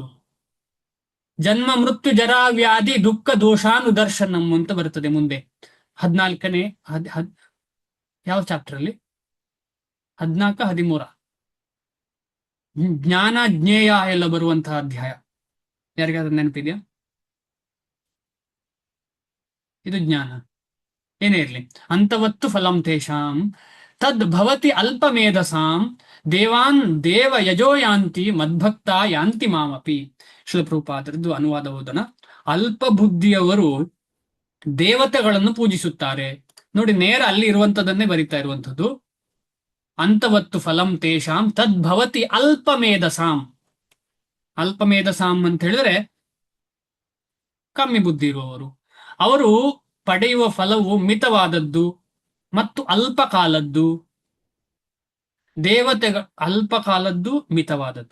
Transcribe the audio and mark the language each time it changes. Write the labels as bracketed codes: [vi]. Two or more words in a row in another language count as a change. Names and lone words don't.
[sa] ಜನ್ಮ ಮೃತ್ಯು ಜರಾ ವ್ಯಾಧಿ ದುಃಖ ದೋಷಾನುದರ್ಶನಂ [kn] ಅಂತ ಬರ್ತದೆ ಮುಂದೆ 14ನೇ ಯಾವ ಚಾಪ್ಟರ್ ಅಲ್ಲಿ? 14, 13 ಜ್ಞಾನ ಜ್ಞೇಯ ಎಲ್ಲ ಬರುವಂತಹ ಅಧ್ಯಾಯ. ಯಾರಿಗಾದ್ರೂ ನೆನಪಿದ್ಯಾ? ಇದು ಜ್ಞಾನ. ಏನೇ ಇರ್ಲಿ, [sa] ಅಂತವತ್ತು ಫಲಂ ತೇಷಾಂ ತದ್ ಭವತಿ ಅಲ್ಪ ಮೇಧಸಾಂ ದೇವಾನ್ ದೇವ ಯಜೋ ಯಾಂತಿ ಮದ್ಭಕ್ತ ಯಾಂತಿ ಮಾಮಪಿ. [kn] ಶಿಲಪ್ರಭುಪಾದರದ್ದು ಅನುವಾದ ಓದೋಣ. ಅಲ್ಪ ಬುದ್ಧಿಯವರು ದೇವತೆಗಳನ್ನು ಪೂಜಿಸುತ್ತಾರೆ. ನೋಡಿ, ನೇರ ಅಲ್ಲಿ ಇರುವಂತದನ್ನೇ ಬರಿತಾ ಇರುವಂತದ್ದು. [sa] ಅಂತವತ್ತು ಫಲಂ ತೇಷಾಂ ತದ್ಭವತಿ ಅಲ್ಪಮೇಧಸಾಂ. [kn] ಅಲ್ಪಮೇಧಸಾಂ ಅಂತ ಹೇಳಿದ್ರೆ ಕಮ್ಮಿ ಬುದ್ಧಿ ಇರುವವರು. ಅವರು ಪಡೆಯುವ ಫಲವು ಮಿತವಾದದ್ದು ಮತ್ತು ಅಲ್ಪಕಾಲದ್ದು. ಅಲ್ಪಕಾಲದ್ದು, ಮಿತವಾದದ್ದು.